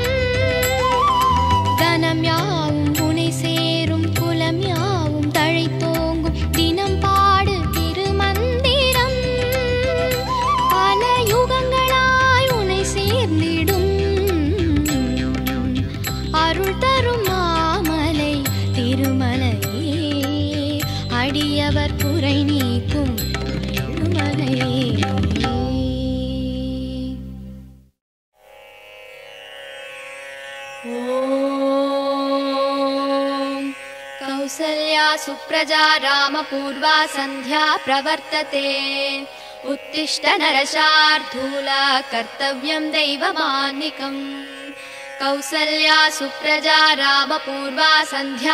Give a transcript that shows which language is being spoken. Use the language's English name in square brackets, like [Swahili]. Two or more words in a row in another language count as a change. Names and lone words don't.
[Tamil] தனம் யாவும் புனை சேரும் குலம் யாவும் தழை தோங்கும் தினம் பாடு திருமந்திரம் பல யுகங்களாய் உனை சேர்ந்திடும் அருள் தரும் மாமலை திருமலையே அடியவர் குறை நீக்கும் ஏழுமலை [Sanskrit] कौसल्या सुप्रजा रामपूर्वा सन्ध्या प्रवर्तते उत्तिष्ठ नरशार्दूल कर्तव्यं दैवमान्निकम् कौसल्या सुप्रजा रामपूर्वा सन्ध्या